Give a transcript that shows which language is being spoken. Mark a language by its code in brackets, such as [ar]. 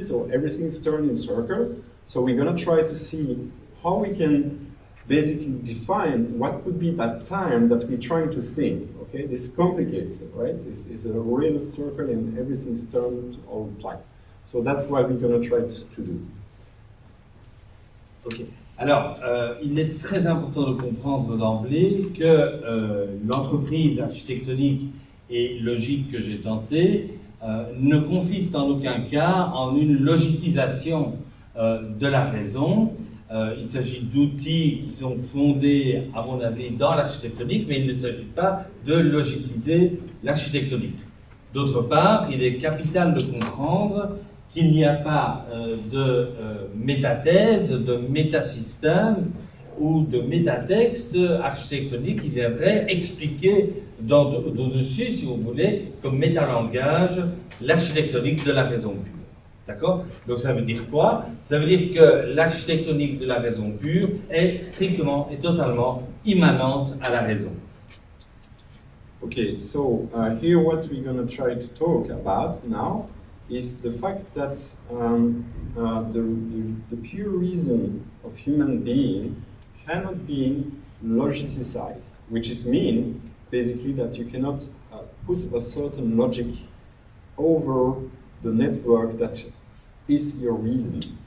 [en] So everything's turned in circle. So we're gonna try to see how we can basically define what could be that time that we're trying to think, okay? This complicates it, right? It's a real circle and everything's turned all the time. So that's what we're going to try to do. Ok. [fr] Alors, il est très important de comprendre d'emblée que l'entreprise architectonique et logique que j'ai tentée ne consiste en aucun cas en une logicisation de la raison. Il s'agit d'outils qui sont fondés, à mon avis, dans l'architectonique, mais il ne s'agit pas de logiciser l'architectonique. D'autre part, il est capital de comprendre qu'il n'y a pas de métathèse, de métasystème ou de métatexte architectonique qui viendrait expliquer d'au-dessus, si vous voulez, comme métalangage, l'architectonique de la raison pure. D'accord? Donc ça veut dire quoi? Ça veut dire que l'architectonique de la raison pure est strictement et totalement immanente à la raison. [en] Okay, so here what we're going to try to talk about now is the fact that the pure reason of human being cannot be logicized, which is mean basically that you cannot put a certain logic over the network that is your reason.